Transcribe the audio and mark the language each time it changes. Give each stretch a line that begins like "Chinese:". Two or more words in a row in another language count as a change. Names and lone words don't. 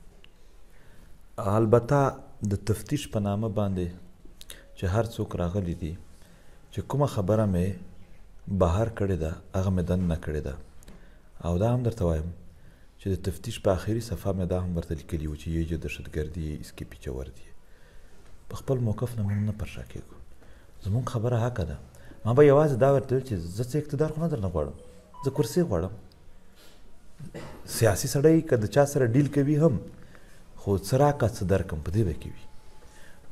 Pashto: البته د تفتیش په نامه باندې چې هر څوک راغلی دي چې کومه خبره مې بهر کړې ده هغه مې دننه کړې ده، او دا هم درته وایم چې د تفتیش په آخري صفحه مې دا هم ورته لیکلي وو چې
Urdu: یہ جو دهشتګردي ہے اس کے پیچھے ور دی.
Pashto: په خپل موقف نه موږ نه پرشا کېږو، زموږ خبره حقه ده. ما به یوازې دا ورته ویل چې زه څه اقتدار خو نه درنه غواړم، زه کرسي غواړم. سیاسي سړی که د چا سره ډیل کوي هم، خو څه راکړه څه درکړم په دې به کوي.